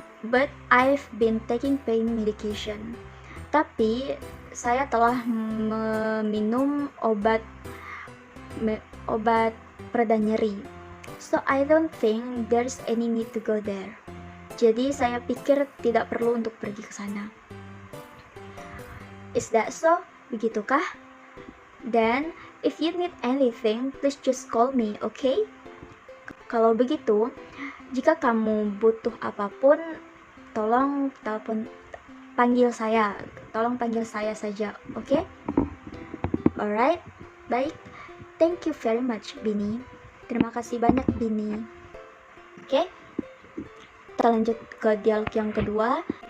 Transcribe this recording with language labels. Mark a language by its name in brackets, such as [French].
[English] But I've been taking pain medication. [Indonesian] Tapi saya telah meminum obat pereda nyeri. [English] So I don't think there's any need to go there. [Indonesian] Jadi saya pikir tidak perlu untuk pergi ke sana. [English] Is that so? [Indonesian] Begitukah? [English] Then, if you need anything, please just call me, okay? [Indonesian] Kalau begitu, jika kamu butuh apapun, tolong panggil saya saja, okay? [English] Alright, [Indonesian] baik. [English] Thank you very much, Bini. [Indonesian] Terima kasih banyak, Bini. Okay? Kita lanjut ke dialog yang kedua.